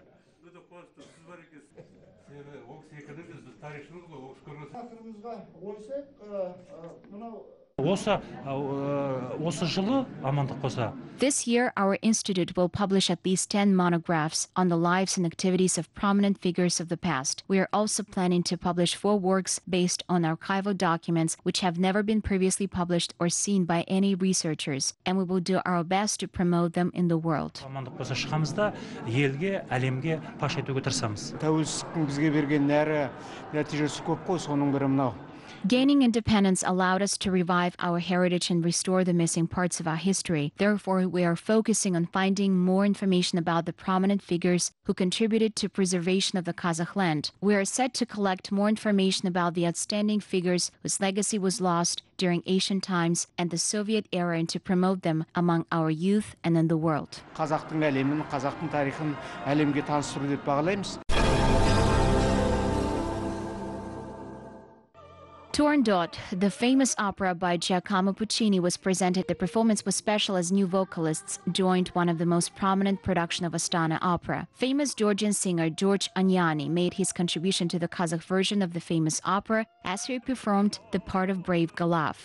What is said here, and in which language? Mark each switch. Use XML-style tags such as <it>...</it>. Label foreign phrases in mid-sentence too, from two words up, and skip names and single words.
<en>This year, our institute will publish at least 10 monographs on the lives and activities of prominent figures of the past. We are also planning to publish 4 works based on archival documents which have never been previously published or seen by any researchers, and we will do our best to promote them in the world.</en> <kk>Тәуелсіздіктің бізге берген нәрі нәтижесі көп қой, соның бірі мынау.</kk> <en>Gaining independence allowed us to revive our heritage and restore the missing parts of our history. Therefore, we are focusing on finding more information about the prominent figures who contributed to preservation of the Kazakh land. We are set to collect more information about the outstanding figures whose legacy was lost during ancient times and the Soviet era and to promote them among our youth and in the world.</en> <kk>Қазақтың әлемін, қазақтың тарихын әлемге таныстыру деп бағалаймыз.</kk> <en>Turandot, the famous opera by Giacomo Puccini, was presented. The performance was special as new vocalists joined one of the most prominent productions of Astana Opera. Famous Georgian singer George Anyani made his contribution to the Kazakh version of the famous opera as he performed the part of Brave Galaf.</en>